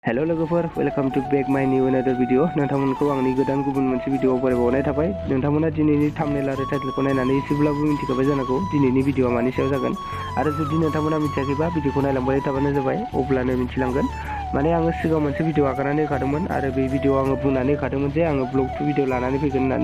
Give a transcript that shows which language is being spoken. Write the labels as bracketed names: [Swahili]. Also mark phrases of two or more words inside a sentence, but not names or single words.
[Bodo] हेलो लोगोफोर [English] welcome to back my new another video [Bodo] नोंथांमोनखौ आंनि गोदान गुबुन मोनसे भिडिअआव बरायबावनाय थाबाय। नोंथांमोना दिनैनि थाम्बनेल आरो टाइटलखौ नायनानै एसेब्लाबो मिथिखाबाय जानांगौ दिनैनि भिडिअआ मानि सायाव जागोन। आरो जुदि नोंथांमोना मिथियाखैबा भिडिअखौ नायलांबाय थाबानो जाबाय, अब्लानो मिथिलांगोन। माने आङो सिगाङाव मोनसे भिडिअ आगारनानै होखादोंमोन आरो बे भिडिअआव आङो बुंनानै होखादोंमोन जे आङो ब्लग 2 भिडिअ लानानै फैगोन होननानै।